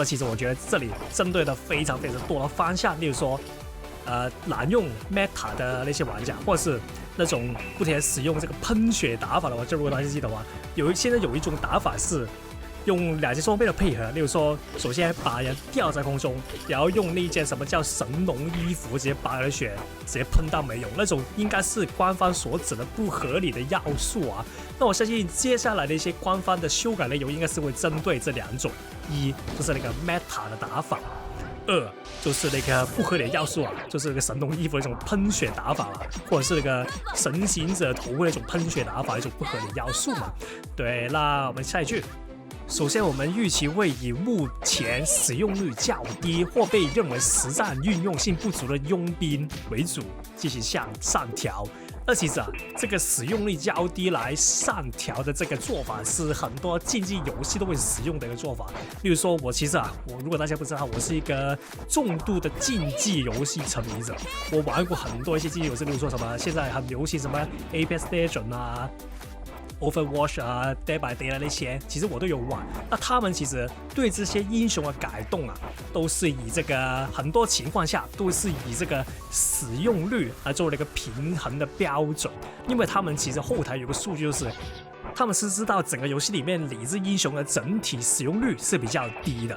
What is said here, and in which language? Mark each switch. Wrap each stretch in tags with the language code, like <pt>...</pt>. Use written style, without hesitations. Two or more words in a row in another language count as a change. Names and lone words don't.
<zh>其實我覺得這裡針對的非常多的方向，例如說，濫用 Meta 的那些玩家，或者是那種不停使用這個噴血打法的話，就如果大家記得的話，現在有一種打法是用2件裝備的配合，例如說，首先把人吊在空中，然後用那一件什麼叫神龍衣服，直接把人血直接噴到沒有，那種應該是官方所指的不合理的要素啊。那我相信接下來的一些官方的修改內容，應該是會針對這2種，一就是那個 Meta 的打法。2就是那個不合理的要素啊，就是那個神龍衣服的那種噴血打法啊，或者是那個神行者頭的那種噴血打法，一種不合理要素嘛。對，那我們下一句。首先，我們預期會以目前使用率較低或被認為實戰運用性不足的傭兵為主進行向上調。那其實啊，這個使用率較低來上調的這個做法是很多競技遊戲都會使用的一個做法。例如說，我如果大家不知道，我是一個重度的競技遊戲沉迷者，我玩過很多一些競技遊戏，例如說什麼現在很流行什麼 Apex Legends 啊。Overwatch 啊 ，Dead by Daylight 那些，其實我都有玩。那他們其實對這些英雄的改動啊，都是以這個很多情況下都是以這個使用率來做了一個平衡的標準。因為他們其實後台有個數據，就是他們是知道整個遊戲裡面理智英雄的整體使用率是比較低的。</zh>